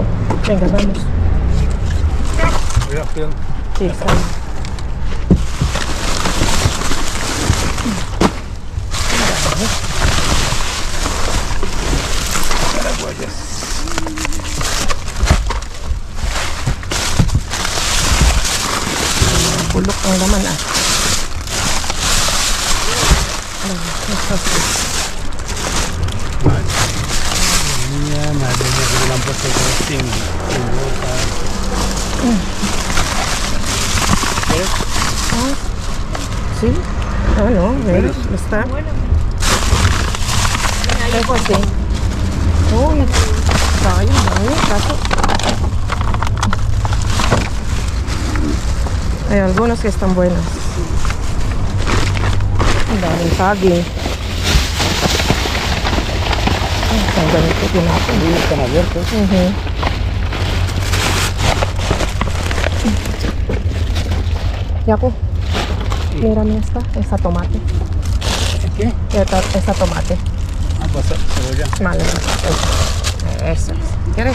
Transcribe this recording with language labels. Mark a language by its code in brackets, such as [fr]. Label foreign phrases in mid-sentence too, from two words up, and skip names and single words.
[es] Venga, vamos. Cuidado. Sí, sale. Paraguayas. [tl] Bulok ang laman ah. [es] Mira, madre mía, que le han puesto todo sin boca. Sí? [tl] Ano? Well, basta. Ay, kasi. Uy, sayang dami. Kaso. Ay, [es] algunos que están buenas. [tl] Ang daming saging. Ay, ang ganito tinapon. [es] Sí, están abiertos. Yaku, mírame esta tomate. ¿Qué? Esta tomate. Ah, pues cebolla. Vale. Eso es. ¿Quieres?